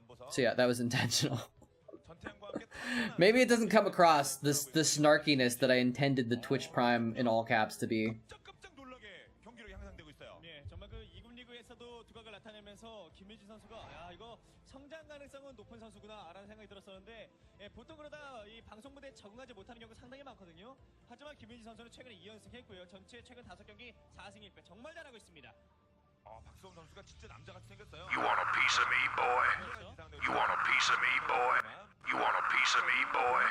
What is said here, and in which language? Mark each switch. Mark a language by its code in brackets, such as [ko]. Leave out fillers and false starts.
[en] So yeah, that was intentional. Maybe it doesn't come across the snarkiness that I intended the Twitch Prime in all caps to be. [ko] 예, 정말 그 2군 리그에서도 두각을 나타내면서 김민준 선수가 야 이거 성장 가능성은 높은 선수구나라는 생각이 들었었는데 예, 보통 그러다 이 방송 무대에 적응하지 못하는 경우가 상당히 많거든요. 하지만 김민준 선수는 최근에 2연승 했고요. 전체 최근 5경기 4승 1패 정말 잘하고 있습니다. 박수홍 선수가 진짜 남자같이 생겼어요. [en] You want a piece of me, boy? You want a piece of me, boy? You want a piece of me, boy?